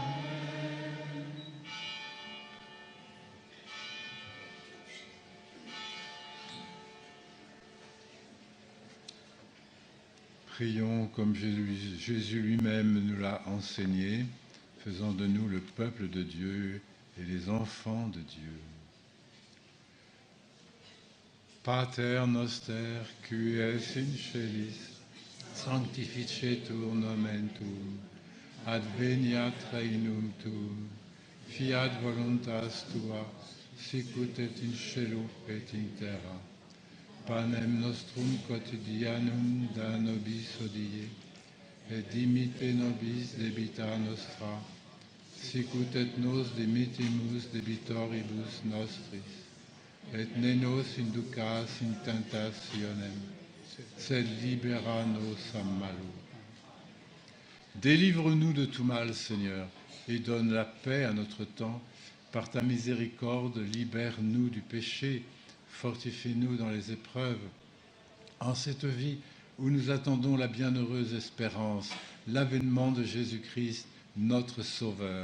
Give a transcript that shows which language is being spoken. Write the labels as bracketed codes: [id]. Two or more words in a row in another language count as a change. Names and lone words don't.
[fr] Prions comme Jésus lui-même nous l'a enseigné, faisant de nous le peuple de Dieu et les enfants de Dieu. [la] Pater noster, qui es in celis, sanctificetur nomen tuum, adveniat regnum tuum, fiat voluntas tua, sicut et in cielo et in terra. Panem nostrum quotidianum da nobis hodie, et dimitte nobis debita nostra, sicut et nos dimittimus debitoribus nostris, et ne nos inducas in tentationem, sed libera nos a malo. [fr] Délivre-nous de tout mal, Seigneur, et donne la paix à notre temps. Par ta miséricorde, libère-nous du péché, fortifie-nous dans les épreuves. En cette vie où nous attendons la bienheureuse espérance, l'avènement de Jésus-Christ, notre Sauveur.